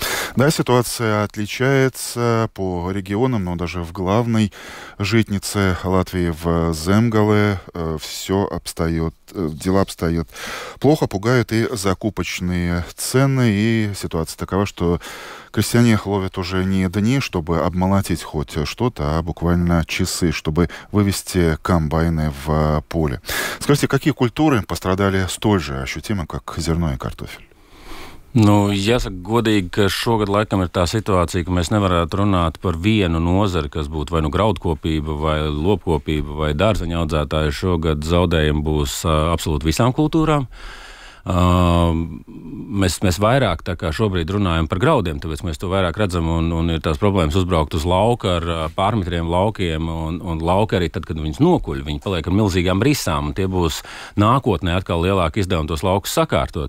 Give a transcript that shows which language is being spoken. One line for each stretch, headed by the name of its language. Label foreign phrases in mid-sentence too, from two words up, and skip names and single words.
Russian: Да, ситуация отличается по регионам, но даже в главной житнице Латвии, в Земгале, дела обстоят плохо, пугают и закупочные цены, и ситуация такова, что крестьяне ловят уже не дни, чтобы обмолотить хоть что-то, а буквально часы, чтобы вывести комбайны в поле. Скажите, какие культуры пострадали столь же ощутимо, как зерно и картофель?
Latvian: Jāsaka godīgi, ka šogad laikam ir tā situācija, ka mēs nevarētu runāt par vienu nozari, kas būtu vai graudkopība, vai lopkopība, vai dārzeņu audzētāji. Šogad zaudējumi būs absolūti visām kultūrām. Mēs vairāk tā kā šobrīd runājam par graudiem, tāpēc mēs to vairāk redzam, un ir tās problēmas uzbraukt uz lauka ar pārmetriem laukiem, un lauki arī tad, kad viņus nokuļ, viņi paliek ar milzīgām risām, un tie būs nākotnē atkal lielāki izdevumi tos laukus sakārtot.